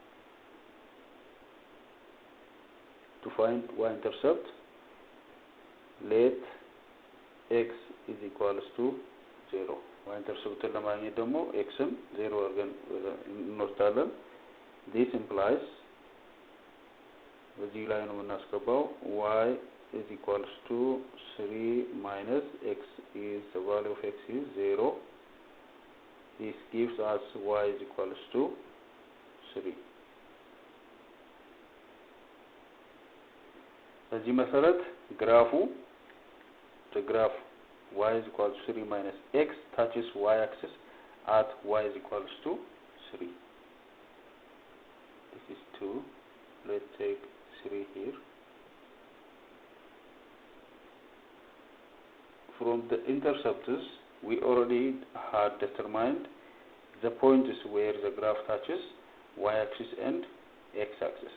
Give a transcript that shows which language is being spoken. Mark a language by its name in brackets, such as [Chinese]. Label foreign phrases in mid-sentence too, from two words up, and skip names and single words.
[English] To find y-intercept, let x is equals to 0. [Amharic] y-intercept ለማግኘት ደግሞ xን 0 አድርገን እንወስዳለን. [English] This implies [Amharic] በዚህ ላይ ነው የምናስገባው [English] y is equals to 3 minus x is the value of x is 0. This gives us y is equals to 3. [Amharic] በዚህ መሰረት [English] the graph y is equals to 3 minus x touches y axis at y is equals to 3. This is 2. Let's take 3 here. From the interceptors we already had determined the points where the graph touches y-axis and x-axis.